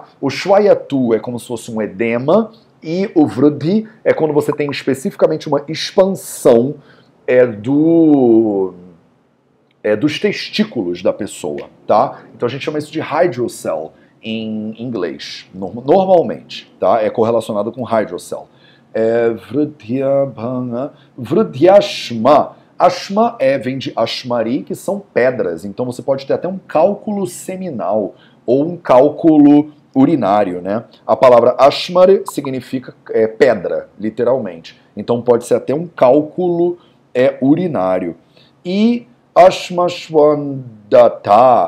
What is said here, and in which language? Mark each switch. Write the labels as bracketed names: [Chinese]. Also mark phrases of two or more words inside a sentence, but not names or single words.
[Portuguese] O shwayatu é como se fosse um edema, e o vruddhi é quando você tem especificamente uma expansão dos testículos da pessoa, tá? Então a gente chama isso de hydrocele em inglês, normalmente, tá? É correlacionado com hydrocele. Vruddhyashma. Ashma vem de ashmari, que são pedras. Então você pode ter até um cálculo seminal ou um cálculo urinário, né? A palavra ashmari significa pedra, literalmente. Então pode ser até um cálculo urinário. E ashmashwandata.